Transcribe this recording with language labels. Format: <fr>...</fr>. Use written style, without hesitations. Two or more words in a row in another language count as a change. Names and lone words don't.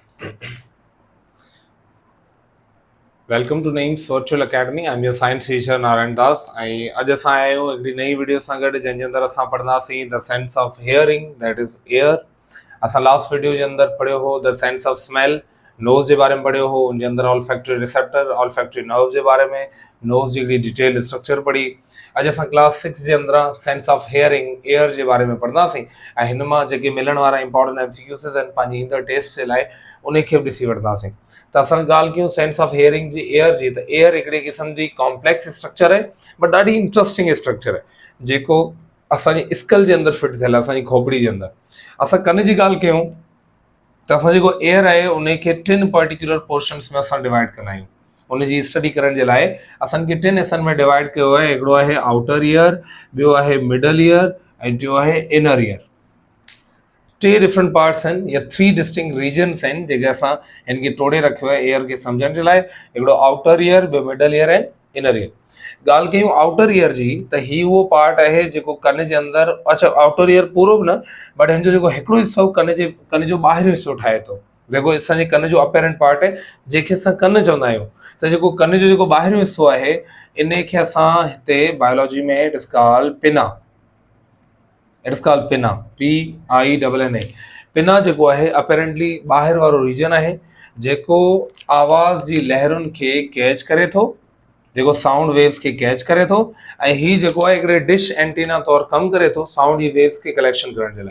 <en>Welcome to Names Virtual Academy. I am your science teacher Narayan Das.</en> <sd>अॼु असां आया आहियूं हिकिड़ी नई वीडियो सां गॾु, जंहिंजे अंदरि असां पढ़ंदासीं</sd> <en>the sense of hearing, that is ear.</en> <sd>असां</sd> <en>last video</en> <sd>जे अंदरि पढ़ियो हो</sd> <en>the sense of smell, nose</en> <sd>जे बारे में पढ़ियो हो। उनजे अंदरि</sd> <en>olfactory receptor, olfactory nerve</en> <sd>जे बारे में, नोज़ जी हिकिड़ी</sd> <en>detail structure</en> <sd>पढ़ी। अॼु असां क्लास 6 जे अंदरि</sd> <en>sense of hearing, ear</en> <sd>जे बारे में पढ़ंदासीं ऐं हिन मां जेके मिलण वारा</sd> <en>important MCQs</en> <sd>आहिनि पंहिंजी ईंदड़ टेस्ट जे लाइ, उनखे बि ॾिसी वठंदासीं। त असां ॻाल्हि कयूं</sd> <en>sense of hearing</en> <sd>जी, एयर जी। त एयर हिकिड़े क़िस्म जी</sd> <en>complex structure</en> <sd>आहे, बट ॾाढी</sd> <en>interesting structure</en> <sd>आहे, जेको असांजी स्कल जे अंदरि फिट थियल आहे, असांजी खोपड़ी जे अंदरि। असां कन जी ॻाल्हि कयूं त असां जेको एयर आहे उनखे 3</sd> <en>particular portions</en> <sd>में असां डिवाइड कंदा आहियूं। उनजी स्टडी करण जे लाइ असांखे 3 हिसनि में डिवाइड कयो आहे। हिकिड़ो आहे</sd> <en>outer ear,</en> <sd>ॿियो आहे</sd> <en>middle ear</en> <sd>ऐं टियों आहे</sd> <en>inner ear.</en> <sd>3</sd> <en>different parts</en> <sd>आहिनि या 3</sd> <en>distinct regions</en> <sd>आहिनि जेके असां हिनखे टोड़े रखियो आहे एयर खे सम्झण जे लाइ। हिकिड़ो</sd> <en>outer ear,</en> <sd>ॿियो</sd> <en>middle ear</en> <sd>ऐं</sd> <en>inner ear.</en> <sd>ॻाल्हि कयूं</sd> <en>outer ear</en> <sd>जी, त ही उहो पार्ट आहे जेको कन जे अंदरि, अच्छा</sd> <en>outer ear</en> <sd>पूरो बि न, बट हिन जो जेको हिकिड़ो हिसो कन जो ॿाहिरियों हिसो ठाहे थो, जेको असांजे कन जो</sd> <en>apparent part</en> <sd>आहे, जंहिंखे असां कन चवंदा आहियूं। त जेको कन जो जेको ॿाहिरियों हिसो आहे, इन खे असां हिते बायोलॉजी में</sd> <en>it is called pinna. It is called pinna, PINNA.</en> <sd>पिना जेको आहे अपेरेंटली ॿाहिरि वारो रीजन आहे, जेको आवाज़ जी लहरुनि खे कैच करे थो, जेको</sd> <en>sound waves</en> <sd>खे कैच करे थो, ऐं ही जेको आहे हिकिड़े</sd> <en>dish antenna</en> <sd>तौरु कमु करे थो साउंड जी वेव्स खे कलेक्शन करण जे लाइ।</sd>